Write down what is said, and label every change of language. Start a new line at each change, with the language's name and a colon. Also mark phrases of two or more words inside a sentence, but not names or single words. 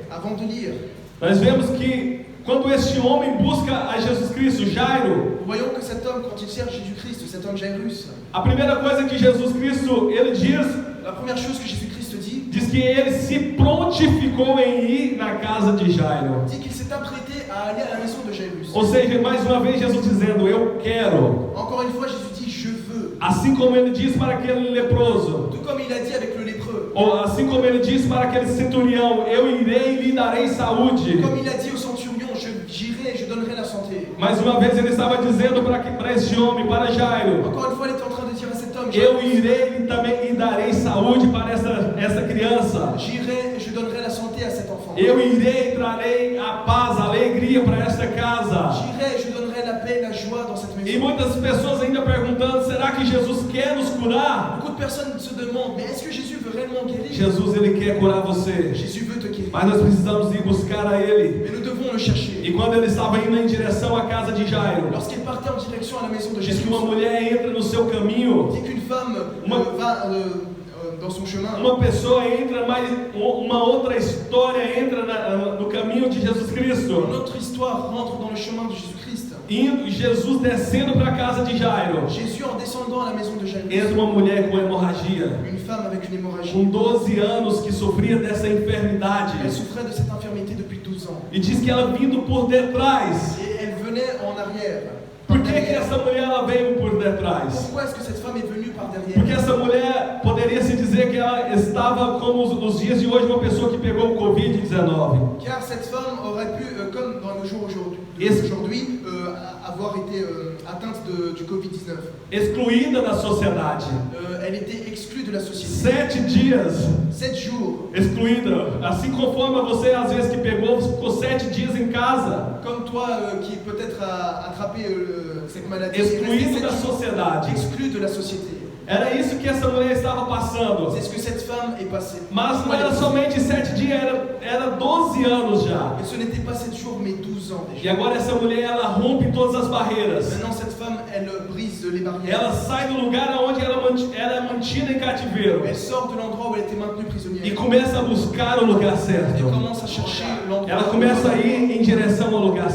French: Avant de lire,
Portuguese: nós vemos que quando este homem busca a Jesus Cristo, Jairo,
French: nous voyons que cet homme, quand il cherche Jésus-Christ, cet homme Jairus,
Portuguese: a primeira coisa que Jesus Cristo ele diz
French: la première chose que Jésus-Christ dit,
Portuguese: que ele se prontificou em ir na casa de Jairo.
French: dit qu'il s'est apprêté à aller à la maison de Jairus.
Portuguese: Ou seja, mais uma vez Jesus dizendo: eu quero.
French: Encore une fois, Jésus dit: je veux.
Portuguese: Assim como ele diz para aquele leproso,
French: Tout comme il a dit avec le lépreux,
Portuguese: ou assim como ele diz para aquele centurião: eu irei e lhe darei saúde.
French: comme il a dit au centurion: j'irai et je donnerai la santé.
Portuguese: Mais uma vez ele estava dizendo para este homem, para Jairo:
French: Encore une fois, il était en train de dire à cet homme:
Portuguese: eu irei e também lhe darei saúde para essa criança.
French: j'irai et je donnerai la santé à cet enfant.
Portuguese: Eu irei e trarei a paz, a alegria para esta casa.
French: J'irai et je donnerai la paix et la joie dans cette
Portuguese: E
French: maison.
Portuguese: muitas pessoas ainda perguntando: será que Jesus quer nos curar?
French: Beaucoup de personnes se demandent: mais est-ce que Jésus veut réellement guérir?
Portuguese: Jesus ele quer curar você,
French: Jésus veut te guérir.
Portuguese: mas nós precisamos ir buscar a ele.
French: Mais nous devons le chercher.
Portuguese: E quando ele estava indo em direção à casa de Jairo,
French: Lorsqu'il partait en direction à la maison de
Portuguese: diz
French: Jésus,
Portuguese: que uma mulher entra no seu caminho,
French: dit qu'une femme va dans son chemin.
Portuguese: uma pessoa entra, mas uma outra história entra no caminho de Jesus Cristo.
French: Une autre histoire rentre dans le chemin de Jésus-Christ.
Portuguese: Indo, Jesus descendo para a casa de Jairo,
French: Jésus, en descendant à la maison de Jairus,
Portuguese: entra uma mulher com hemorragia,
French: une femme avec une hémorragie.
Portuguese: com 12 anos, que sofria dessa enfermidade.
French: Elle souffrait de cette infirmité depuis 12 ans.
Portuguese: E diz que ela vindo por detrás.
French: Et elle venait en arrière.
Portuguese: Por que essa mulher ela veio por detrás?
French: Pourquoi est-ce que cette femme est venue par
Portuguese: Porque
French: derrière?
Portuguese: essa mulher poderia se dizer que ela estava como nos dias de hoje uma pessoa que pegou o Covid-19.
French: Car cette femme aurait pu, comme dans nos jours aujourd'hui, avoir été atteinte du Covid-19.
Portuguese: Excluída da sociedade.
French: Elle était exclue de la société.
Portuguese: 7 dias
French: 7 jours.
Portuguese: excluída. Assim conforme você às vezes que pegou, ficou 7 dias em casa.
French: Comme toi qui peut-être a attrapé cette maladie.
Portuguese: Excluído da sociedade.
French: Exclu de la société.
Portuguese: Era isso que essa mulher estava passando.
French: C'est ce que cette femme est passée.
Portuguese: Mas não era somente 7 dias, era 12 anos já.
French: Et ce n'était pas 7 jours, mais 12 ans
Portuguese: E
French: déjà.
Portuguese: agora essa mulher, ela rompe todas as barreiras.
French: Maintenant, cette femme, elle brise les barrières.
Portuguese: Ela sai do lugar onde ela era mantida em cativeiro
French: Elle sort de l'endroit où elle était maintenue
Portuguese: e
French: prisonnière.
Portuguese: começa a buscar o lugar
French: Elle
Portuguese: certo.
French: commence à chercher l'endroit.
Portuguese: Ela começa a ir em direção ao lugar